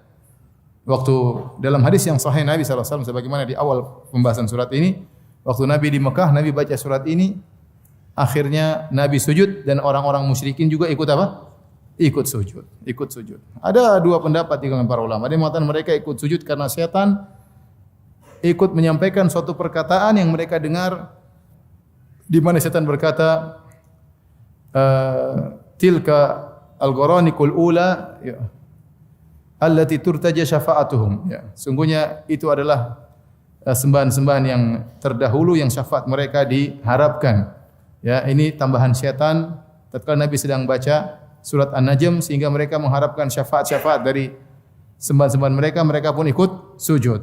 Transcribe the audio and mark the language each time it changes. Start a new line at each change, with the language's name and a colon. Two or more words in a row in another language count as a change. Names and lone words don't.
Indonesian: Waktu dalam hadis yang sahih Nabi SAW sebagaimana di awal pembahasan surat ini, waktu Nabi di Mekah, Nabi baca surat ini, akhirnya Nabi sujud dan orang-orang musyrikin juga ikut apa? Ikut sujud. Ada dua pendapat di kalangan para ulama. Ada yang mengatakan mereka ikut sujud karena setan ikut menyampaikan suatu perkataan yang mereka dengar, di mana setan berkata,
Arabic: تلك الغرانيق العلى التي ترتجى شفاعتهم.
Indonesian: Ya, sungguhnya itu adalah sembahan-sembahan yang terdahulu yang syafaat mereka diharapkan. Ya, ini tambahan setan tatkala Nabi sedang baca surat An-Najm sehingga mereka mengharapkan syafaat-syafaat dari sembahan-sembahan mereka, mereka pun ikut sujud.